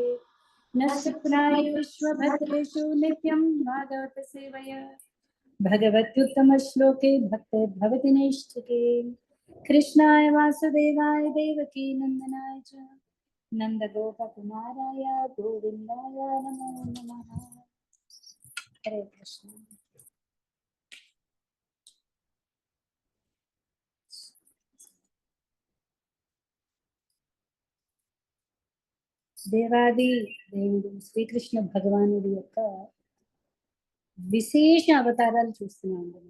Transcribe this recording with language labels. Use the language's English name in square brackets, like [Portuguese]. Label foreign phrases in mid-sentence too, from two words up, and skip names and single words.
[Sanskrit] नष्टप्रायो विश्वभद्रेषु नित्यं भागवत सेवया भगवत्युत्तमश्लोके भक्तिर्भवति नैष्ठिके। कृष्णाय वासुदेवाय देवकी नन्दनाय च नन्दगोपकुमाराय गोविन्दाय नमो नमः। हरे कृष्ण। [Telugu] దేవాది దేవుడు శ్రీకృష్ణ భగవానుడి యొక్క విశేష అవతారాలు చూస్తున్నాం.